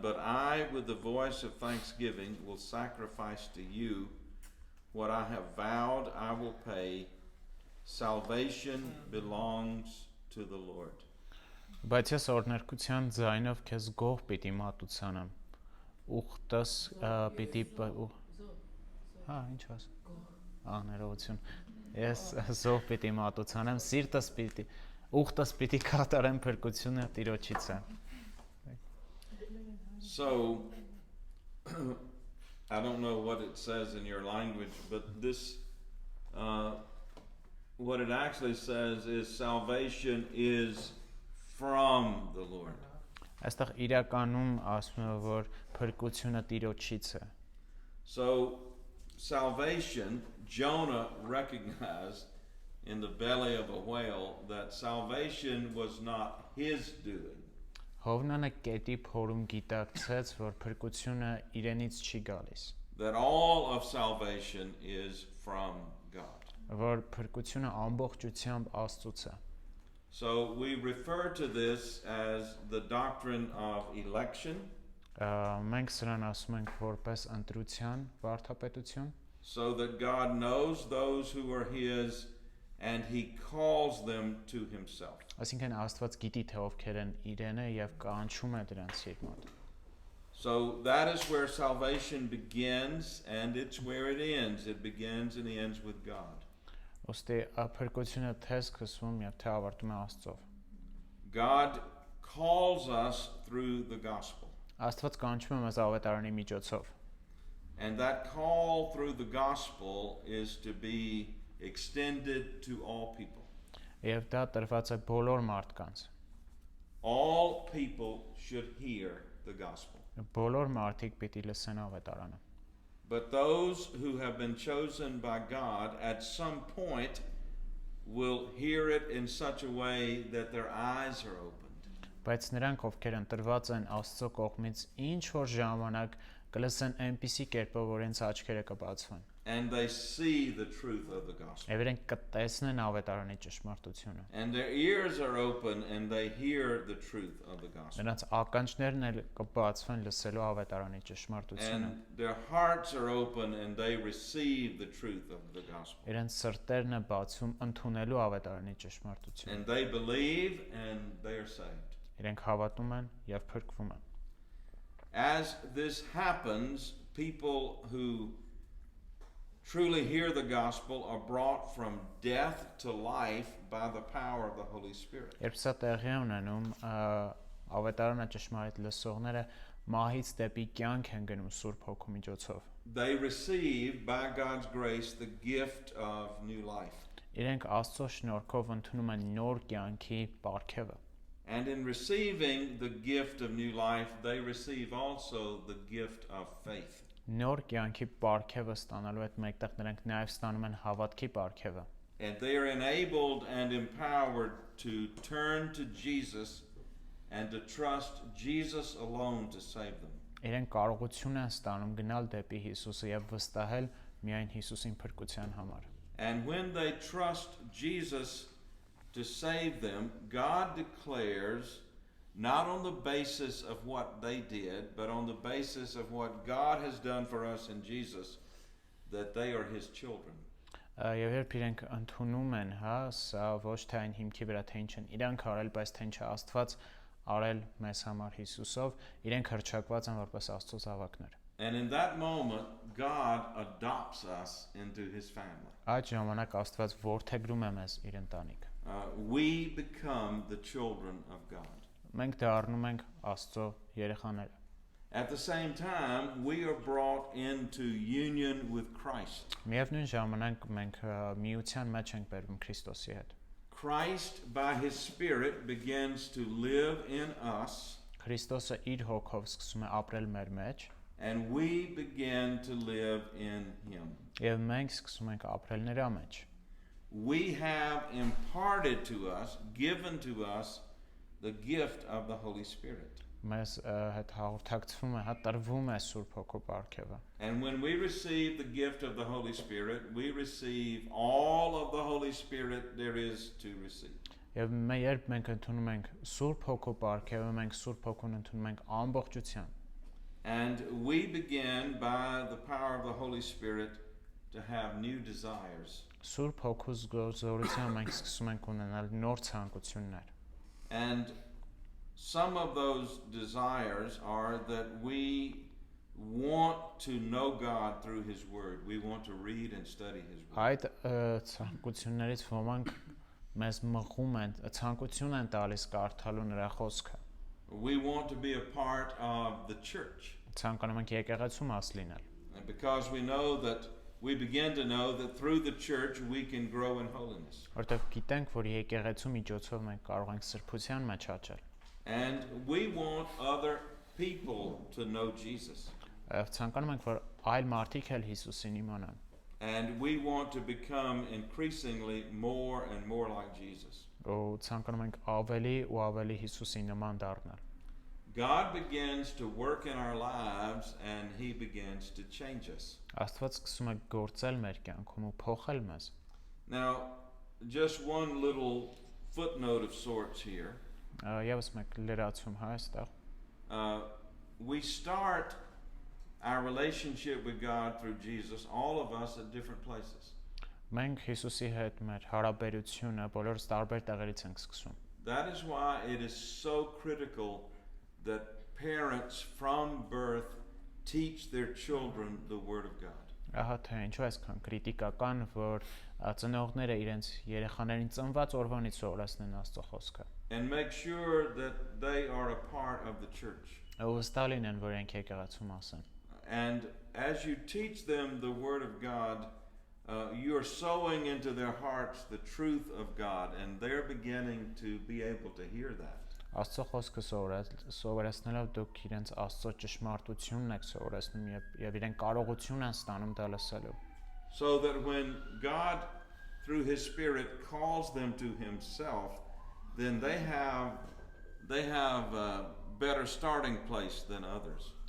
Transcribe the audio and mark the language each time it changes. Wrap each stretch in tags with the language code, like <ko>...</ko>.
<en>But I, with the voice of thanksgiving, will sacrifice to you what I have vowed I will pay. Salvation belongs to the Lord.</en> <hy>Բայց ես օրհներկության ձայնով քեզ գող պիտի մատուցանեմ։ Ուխտս պիտի հա, ինչ ասա։ Ներողություն։ Ես զոհ պիտի մատուցանեմ, սիրտս պիտի ուխտս պիտի կատարեմ փրկությունը Տիրոջից է։</hy> <en>So I don't know what it says in your language, but this what it actually says is salvation is from the Lord.</en> <hy>Այստեղ իրականում ասում է որ փրկությունը Տիրոջից է։</hy> <en>So salvation, Jonah recognized in the belly of a whale that salvation was not his doing.</en> <hy>Հովնանը կետի փորում գիտակցեց, որ փրկությունը իրենից չի գալիս։</hy> <en>That all of salvation is from God.</en> <hy>Որ փրկությունը ամբողջությամբ Աստծուց է։</hy> <en>So we refer to this as the doctrine of election.</en> <hy>Մենք սրան ասում ենք որպես ընտրության վարդապետություն։</hy> <en>So that God knows those who are his and he calls them to himself.</en> <hy>Այսինքն Աստված գիտի թե ովքեր են իրենը եւ կանչում է դրանց իր մոտ։</hy> <en>So that is where salvation begins and it's where it ends. It begins and ends with God.</en> <hy>Ոստի փրկությունը թե սկսվում եւ թե ավարտում է Աստծով։</hy> <en>God calls us through the gospel.</en> <hy>Աստված կանչում է մեզ ավետարանի միջոցով։</hy> <en>And that call through the gospel is to be extended to all people.</en> <hy>Եվ դա տրված է բոլոր մարդկանց։</hy> <en>All people should hear the gospel.</en> <hy>Բոլոր մարդիկ պիտի լսեն ավետարանը։</hy> <en>But those who have been chosen by God at some point will hear it in such a way that their eyes are opened.</en> <hy>Բայց նրանք ովքեր ընտրված են Աստծո կողմից ինչ որ ժամանակ կլսեն այնպիսի կերպով որ իրենց աչքերը կբացվեն։</hy> <en>And they see the truth of the gospel.</en> <hy>Եվ իրենք կտեսնեն ավետարանի ճշմարտությունը։</hy> <en>And their ears are open and they hear the truth of the gospel.</en> <hy>Նրանց ականջներն էլ կբացվեն լսելու ավետարանի ճշմարտությունը։</hy> <en>And their hearts are open and they receive the truth of the gospel.</en> <hy>Իրենց սրտերն է բացում ընդունելու ավետարանի ճշմարտությունը։</hy> <en>And they believe and they are saved.</en> <hy>Իրենք հավատում են եւ փրկվում են։</hy> <en>As this happens, people who truly hear the gospel are brought from death to life by the power of the Holy Spirit.</en> <hy>Երբ սա տեղի է ունենում, ավետարանը ճշմարիտ լսողները մահից դեպի կյանք են գնում Սուրբ Հոգու միջոցով։</hy> <en>They receive by God's grace the gift of new life.</en> <hy>Իրենք Աստծո շնորհքով ընդունում են նոր կյանքի պարգևը։</hy> <en>And in receiving the gift of new life, they receive also the gift of faith.</en> <hy>Նոր կյանքի պարգևը ստանալու հետ մեկտեղ նրանք նաև ստանում են հավատքի պարգևը։</hy> <en>And they are enabled and empowered to turn to Jesus and to trust Jesus alone to save them.</en> <hy>իրենք կարողություն են ստանում գնալ դեպի Հիսուսը եւ վստահել միայն Հիսուսին փրկության համար։</hy> <en>And when they trust Jesus to save them, God declares, not on the basis of what they did, but on the basis of what God has done for us in Jesus, that they are His children.</en> <hy>Եվ երբ իրենք ընդունում են, սա ոչ թե այն հիմքի վրա թե ինչ են իրանք արել, բայց թե ինչ Աստված արել մեզ համար Հիսուսով, իրենք հռչակված են որպես Աստծո զավակներ։</hy> <en>And in that moment, God adopts us into His family.</en> <hy>Այդ ժամանակ Աստված որդեգրում է մեզ իր ընտանիքը։</hy> <en>We become the children of God.</en> <hy>Մենք դառնում ենք Աստծո երեխաները։</hy> <en>At the same time, we are brought into union with Christ.</en> <hy>Միևնույն ժամանակ մենք միության մեջ ենք բերվում Քրիստոսի հետ։</hy> <en>Christ, by His Spirit, begins to live in us,</en> <hy>Քրիստոսը իր հոգով սկսում է ապրել մեր մեջ,</hy> <en>and we begin to live in Him.</en> <hy>եւ մենք սկսում ենք ապրել նրա մեջ։</hy> <en>We have imparted to us, given to us, the gift of the Holy Spirit.</en> <hy>Մեզ հետ հաղորդակցվում է, տրվում է Սուրբ Հոգու պարգևը։</hy> <en>And when we receive the gift of the Holy Spirit, we receive all of the Holy Spirit there is to receive.</en> <hy>Եվ երբ մենք ընդունում ենք Սուրբ Հոգու պարգևը, մենք Սուրբ Հոգուն ընդունում ենք ամբողջությամբ։</hy> <en>And we begin by the power of the Holy Spirit to have new desires.</en> <hy>Սուրբ Հոգու զորությամբ մենք սկսում ենք ունենալ նոր ցանկություններ։</hy> <en>And some of those desires are that we want to know God through His Word. We want to read and study His Word.</en> <hy>Այդ ցանկություններից ոմանք մեզ մղում են, ցանկություն են տալիս կարդալու նրա խոսքը։</hy> <en>We want to be a part of the church.</en> <hy>Ցանկանում ենք եկեղեցու մաս լինել։</hy> <en>And because we know that we begin to know that through the church we can grow in holiness.</en> <hy>Որտեղ գիտենք, որ եկեղեցու միջոցով մենք կարող ենք սրբության մեջ աճել։</hy> <en>And we want other people to know Jesus.</en> <hy>Ցանկանում ենք, որ այլ մարդիկ էլ Հիսուսին իմանան։</hy> <en>And we want to become increasingly more and more like Jesus.</en> <hy>Ու ցանկանում ենք ավելի ու ավելի Հիսուսի նման դառնալ։</hy> <en>God begins to work in our lives and He begins to change us.</en> <hy>Աստված սկսում է գործել մեր կյանքում ու փոխել մեզ։</hy> <en>Now, just one little footnote of sorts here.</en> <hy>Եվս մեկ լրացում այստեղ։</hy> <en>We start our relationship with God through Jesus, all of us at different places.</en> <hy>Մենք Հիսուսի հետ մեր հարաբերությունը բոլորս տարբեր տեղերից ենք սկսում։</hy> <en>That is why it is so critical that parents from birth teach their children the Word of God.</en> <hy>Ահա թե ինչու այսքան քրիտիկական, որ ծնողները իրենց երեխաներին ծնված օրվանից սովորեցնեն Աստծո խոսքը։</hy> <en>And make sure that they are a part of the church.</en> <hy>Ու վստահ լինեն, որ իրենք եկեղեցու մաս են։</hy> <en>And as you teach them the Word of God, you are sowing into their hearts the truth of God, and they're beginning to be able to hear that.</en> <hy>Աստծո խոսքը սովորեցնելով դուք իրենց Աստծո ճշմարտությունն եք սովորեցնում եւ իրենք կարողություն են ստանում դա լսելու։</hy> <en>So that when God through His Spirit calls them to Himself, then they have a better starting place than others.</en>